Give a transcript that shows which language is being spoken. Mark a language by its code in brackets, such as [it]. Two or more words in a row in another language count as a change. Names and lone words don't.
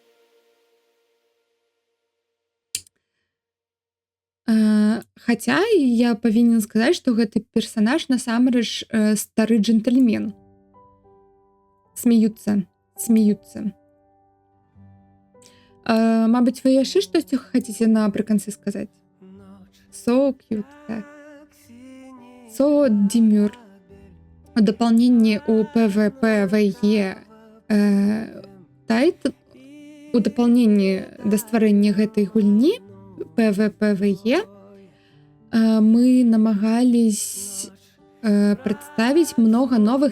[be] Хаця я павінен сказаць, што гэты персанаж насамрэч стары джентльмен. Смеюцца. Мабыць, вы яшчэ штосьці хацеце напрыканцы сказаць? [en] So cute, так. So demure. [be] У дапаўненні у PvPvE тайт, у дапаўненні да стварэння гэтай гульні PvPvE мы намагались прадставіць многа новых